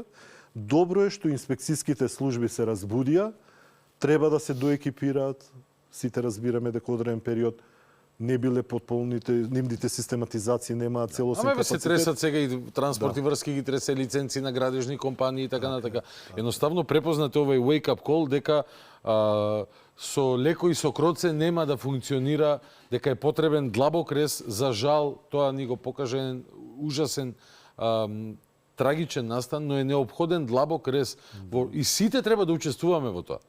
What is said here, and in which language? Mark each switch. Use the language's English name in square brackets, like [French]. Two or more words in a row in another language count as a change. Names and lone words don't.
[Macedonian] Добро е што инспекцијските служби се разбудија, треба да се доекипираат. Сите разбираме дека одреден период не биле потполните, нивните систематизации немаат целосен капацитет. Се тресат сега и транспорти врски ги тресе лиценци на градежни компании и така натака. Едноставно препознате овој [English] wake-up call [Macedonian] дека со леко и со кроце нема да функционира, дека е потребен длабок рез. За жал, тоа ни го покаже ужасен трагичен настан, но е неопходен длабок рез и сите треба да учествуваме во тоа.